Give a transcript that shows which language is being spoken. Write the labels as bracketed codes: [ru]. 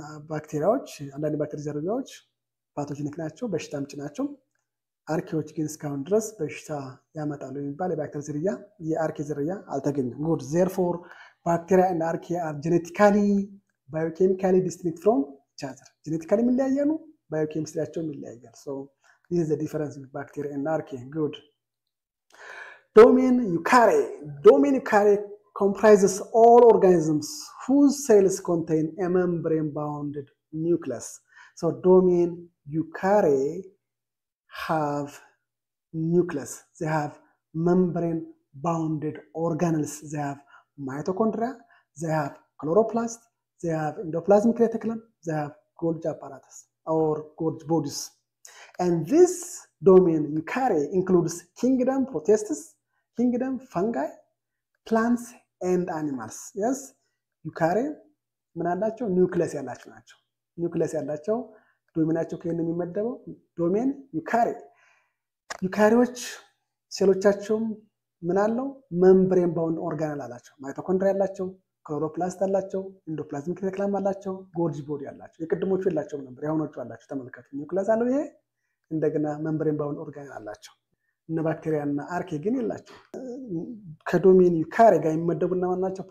[am] ባክቴሪያዎች አንዳንድ ባክቴሪያ ዝርያዎች ፓቶጂኒክ ናቸው፣ በሽታ አምጪ ናቸው። አርኬዎች ግን እስካሁን ድረስ በሽታ ያመጣሉ የሚባል የባክቴሪያ ዝርያ የአርኬ ዝርያ አልተገኘም። [en] good therefore bacteria and archaea are genetically biochemically distinct from each other. genetically [am] የሚለያያሉ፣ biochemistryያቸው ይለያያል። [en] so this is the difference with bacteria and archaea. good. Domain eukarya comprises all organisms whose cells contain a membrane-bounded nucleus. So domain eukarya have nucleus. They have membrane-bounded organelles. They have mitochondria, they have chloroplast, they have endoplasmic reticulum, they have Golgi apparatus or Golgi bodies. And this domain eukarya includes kingdom Protestis, kingdom fungi, plants and animals. [am] Yes, eukarya ምን አላቸው? ኒውክሊየስ ያላቸው ናቸው። ኒውክሊየስ ያላቸው ዶሜናቸው ከየት የሚመደበው? ዶሜን ዩካሪ። ዩካሪዎች ሴሎቻቸውም ምን አለው? መምብሬን ባውንድ ኦርጋናል አላቸው። ማይቶኮንድሪያ አላቸው፣ ክሎሮፕላስት አላቸው፣ ኢንዶፕላዝሚክ ሬቲኩለም አላቸው፣ ጎልጂ ቦዲ አላቸው። የቅድሞቹ የላቸውም ነበር፣ ያሁኖቹ አላቸው። ተመልከቱ፣ ኒውክሊየስ አለው ይሄ፣ እንደገና መምብሬን ባውንድ ኦርጋናል አላቸው። እነ ባክቴሪያ እና አርኬ ግን የላቸው። ከዶሜን ዩካሪ ጋር የሚመደቡና ማናቸው?